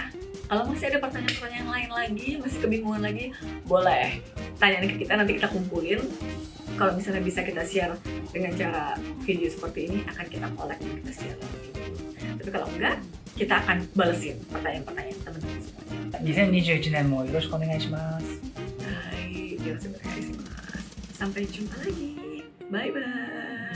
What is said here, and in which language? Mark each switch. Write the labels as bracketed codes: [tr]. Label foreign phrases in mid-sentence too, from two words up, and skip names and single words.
[id] Kalau masih ada pertanyaan-pertanyaan lain lagi, masih kebingungan lagi, boleh tanyain ke kita, nanti kita kumpulin. Kalau misalnya bisa kita share dengan cara video seperti ini, akan kita collect dan kita share dalam video. Tapi kalau enggak, kita akan balesin pertanyaan-pertanyaan teman-teman semuanya. [ja] 2021 年もよろしくお願いします。 [id] Hai, sampai jumpa lagi. [en] Bye bye.